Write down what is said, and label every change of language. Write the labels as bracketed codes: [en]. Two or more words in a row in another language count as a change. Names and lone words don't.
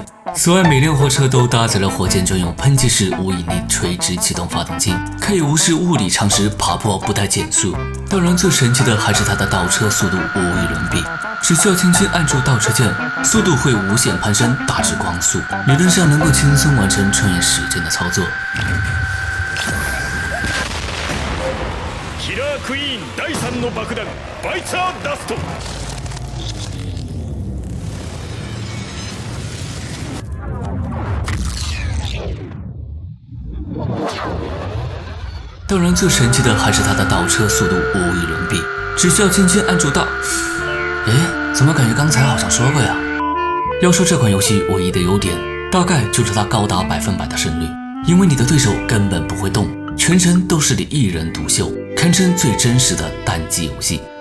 [zh] 此外，每辆货车都搭载了火箭专用喷气式无引力垂直启动发动机，可以无视物理常识爬坡不带减速。当然，最神奇的还是它的倒车速度无与伦比，只需要轻轻按住倒车键，速度会无限攀升，达至光速，理论上能够轻松完成穿越时间的操作。 [ja] キラークイーン第3の爆弾バイツァーダスト。 [zh] 当然，最神奇的还是它的倒车速度无与伦比，只需要轻轻按住倒。怎么感觉刚才好像说过呀？要说这款游戏唯一的优点，大概就是它高达100%的胜率，因为你的对手根本不会动，全程都是你一人独秀，堪称最真实的单机游戏。